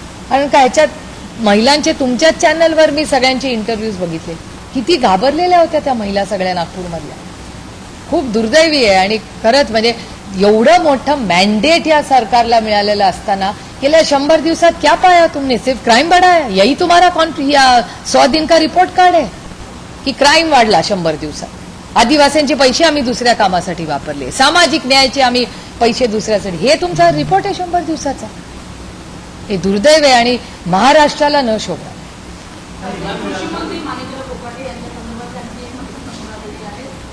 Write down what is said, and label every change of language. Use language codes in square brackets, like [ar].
[mr] कारण का ह्याच्यात महिलांचे, तुमच्याच चॅनलवर मी सगळ्यांचे इंटरव्ह्यूज बघितले, किती घाबरलेल्या होत्या त्या महिला सगळ्या नागपूरमधल्या. खूप दुर्दैवी आहे. आणि खरंच म्हणजे एवढं मोठं मॅन्डेट या सरकारला मिळालेलं असताना गेल्या 100 दिवसात [hi] क्या पाया तुमने? सिर्फ क्राइम बढ़ा है, यही तुम्हारा 100 दिन का रिपोर्ट कार्ड है की [mr] क्राइम वाढला 100 दिवसात? आदिवासींचे पैसे आम्ही दुसऱ्या कामासाठी वापरले, सामाजिक न्यायाचे आम्ही पैसे दुसऱ्यासाठी, हे तुमचा रिपोर्ट आहे 100 दिवसाचा? हे दुर्दैव आहे आणि महाराष्ट्राला न शोभणार. कृषी मंत्री माणिकराव कोकाटे यांच्या संदर्भात त्यांनी एक माहिती समोर आलेली आहे.